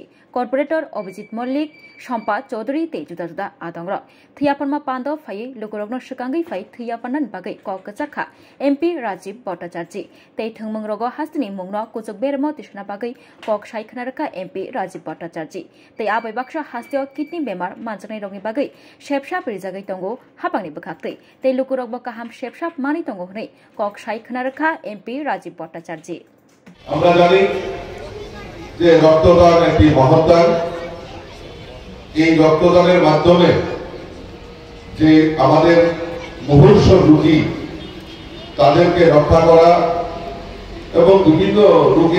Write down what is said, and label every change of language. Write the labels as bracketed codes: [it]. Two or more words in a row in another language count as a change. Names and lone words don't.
[trp] Corporator Obijit Mollik Shampa Chaudhary te juda juda adongra Thia Parma Panda Fai Lukurogno Shukangai Fai Thia Panan Bagai Kokachakha MP Rajib Bhattacharjee te Thangmung Rogo Hastini Mungno Kuchuk Bermo Bagai Kok Shaikhanaraka MP Rajib Bhattacharjee te abai baksha hastio kidney bemar manchani rogni bagai shepshap rijagai tongo hapangni bekhakti te lukurok ba kaham shepshap mani tongo hnei Kok Shaikhanaraka MP Rajib Bhattacharjee [bn] আমরা জানি যে রক্তদান একটি মহৎদান এই রক্তদানের মাধ্যমে যে আমাদের মুমূর্ষ রোগী তাদেরকে রক্ষা করা এবং বিভিন্ন রোগে